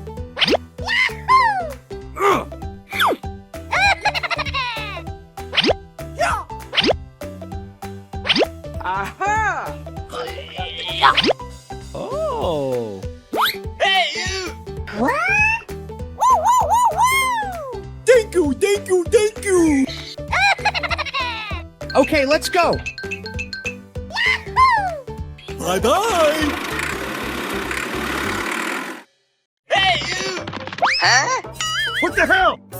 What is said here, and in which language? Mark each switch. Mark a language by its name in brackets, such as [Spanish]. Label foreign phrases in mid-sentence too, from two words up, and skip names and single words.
[English] Aha! Oh! Hey, you! What? Woo, woo, woo, woo! Thank you, thank you, thank you! Okay, let's go. Bye bye! Hey, you! what the hell?